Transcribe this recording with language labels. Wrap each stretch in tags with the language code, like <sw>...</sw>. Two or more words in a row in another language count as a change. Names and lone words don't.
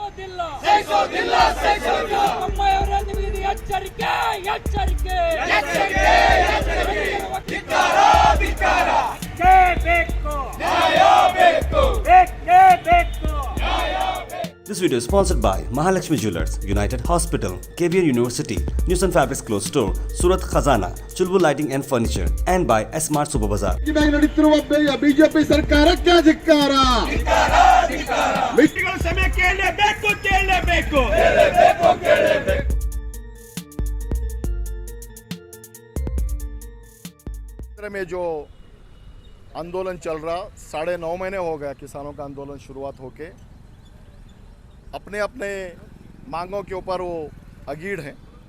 <kn>ಬೊಮ್ಮಾಯಿಯವರ ನಿಮಗೆ ಎಚ್ಚರಿಕೆ ಎಚ್ಚರಿಕೆ</kn> <en>This video is sponsored by Mahalakshmi Jewelers, United Hospital, KBR University, News and Fabrics Clothes Store, Surat Khazana, Chulbul Lighting and Furniture, and by S-Mart Super Bazaar.</en> <kn>ನಡೆಯುತ್ತಿರುವ ಬಿಜೆಪಿ ಸರ್ಕಾರಕ್ಕೆ ಧಿಕ್ಕಾರ. ಸಮಯ ಕೇಳಲೇಬೇಕು.</kn> <hi>में जो आंदोलन चल रहा 9.5 महीने हो गया किसानों का आंदोलन शुरुआत होके अपने अपने मांगों के ऊपर वो अगीड़ हैं।</hi>